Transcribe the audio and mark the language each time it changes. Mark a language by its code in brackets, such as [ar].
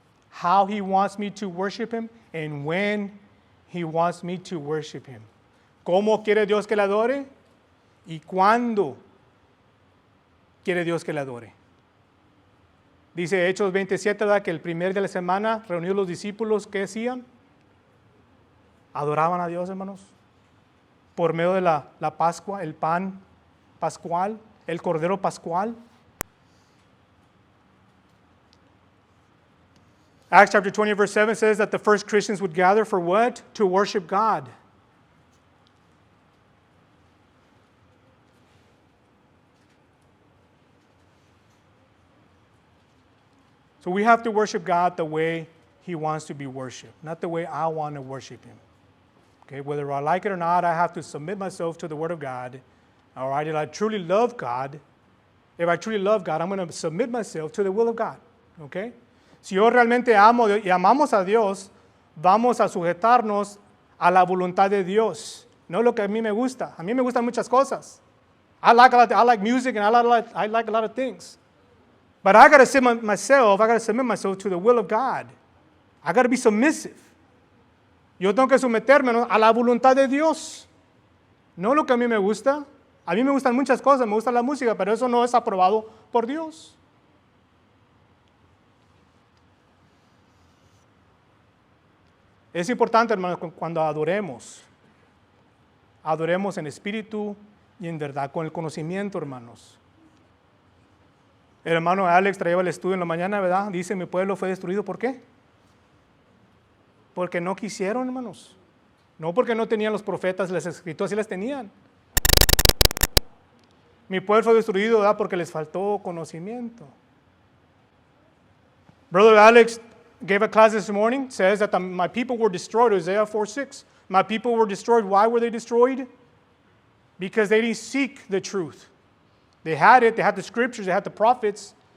[en] How He wants me to worship Him and when He wants me to worship Him. [es] ¿Cómo quiere Dios que le adore? ¿Y cuándo quiere Dios que le adore? Dice Hechos 27, ¿verdad? Que el primer día de la semana, reunidos los discípulos, ¿qué hacían? Adoraban a Dios, hermanos. Por medio de la Pascua, el pan pascual, el cordero pascual. [en] Acts chapter 20, verse 7 says that the first Christians would gather for what? To worship God. So we have to worship God the way He wants to be worshipped, not the way I want to worship Him. Okay, whether I like it or not, I have to submit myself to the Word of God. All right, if I truly love God, I'm going to submit myself to the will of God. Okay? [es] Si yo realmente amo y amamos a Dios, vamos a sujetarnos a la voluntad de Dios, no lo que a mí me gusta. A mí me gustan muchas cosas. [en] I like music and I like a lot of things. But I got to submit myself to the will of God. I got to be submissive. [es] Yo tengo que someterme a la voluntad de Dios, no lo que a mí me gusta. A mí me gustan muchas cosas, me gusta la música, pero eso no es aprobado por Dios. Es importante, hermanos, cuando adoremos en espíritu y en verdad, con el conocimiento, hermanos. El hermano Alex traía el estudio en la mañana, ¿verdad? Dice, mi pueblo fue destruido, ¿por qué? Porque no quisieron, hermanos. No porque no tenían los profetas, las escrituras sí las tenían. Mi pueblo fue destruido, ¿verdad? Porque les faltó conocimiento. [en] Brother Alex gave a class this morning, says that my people were destroyed, Isaiah 4:6. My people were destroyed. Why were they destroyed? Because they didn't seek the truth. They had it, they had the scriptures, they had the prophets.